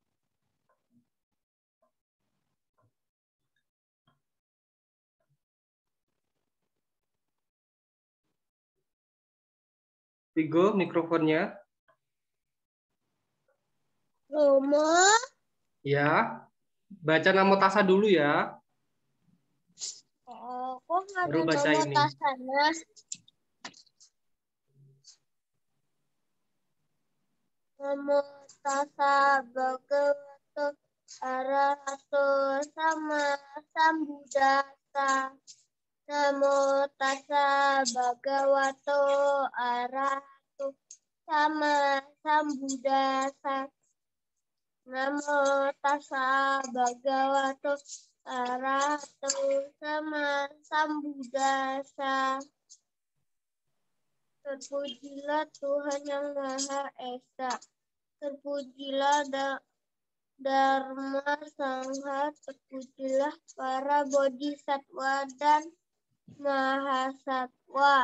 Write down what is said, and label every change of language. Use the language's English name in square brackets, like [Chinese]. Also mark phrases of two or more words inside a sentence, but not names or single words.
[Indonesian] Vigo, mikrofonnya. Romo. Ya. Baca Namo Tassa dulu ya. Kok nggak Baru ada baca Namo ini. Tassanya? [Pali] Namo Tassa Bhagavato Arahato Sama Sambuddhassa. Namo Tassa Bhagavato Arahato Sama Sambuddhassa. Namo Tassa Bhagavato Arahato Sama Sambuddhassa. [Indonesian] Terpujilah Tuhan yang Maha Esa. Terpujilah Dharma Sangha. Terpujilah para bodhisattva dan mahasatwa.